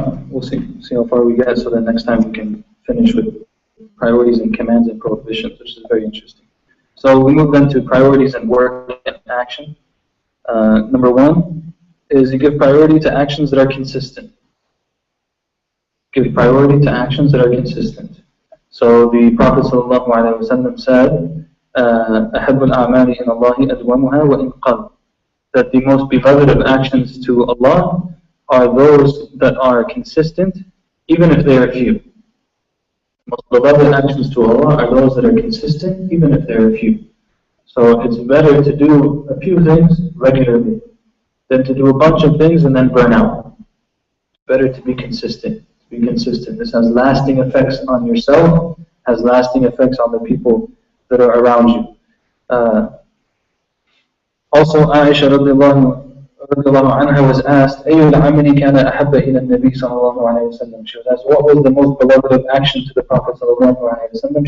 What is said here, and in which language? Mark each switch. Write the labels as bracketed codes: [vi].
[en] We'll see how far we get, so that next time we can finish with priorities and commands and prohibitions, which is very interesting. So we move then to priorities and work and action. Number one is you give priority to actions that are consistent. Give priority to actions that are consistent. So the Prophet ﷺ said, [ar] أحب الأعمال إلى الله أدومها وإن قل. [en] That the most beloved of actions to Allah are those that are consistent, even if they are few. Most beloved actions to Allah are those that are consistent, even if they are few. So it's better to do a few things regularly than to do a bunch of things and then burn out. It's better to be consistent. This has lasting effects on yourself, has lasting effects on the people that are around you. Also, Aisha radiallahu anha was asked, [ar] أَيُّ الْعَمَلِ كَانَ أَحَبَّ إِلَى النَّبِي صلى الله عليه وسلم. [en] She was asked, what was the most beloved of action to the Prophet صلى الله عليه وسلم?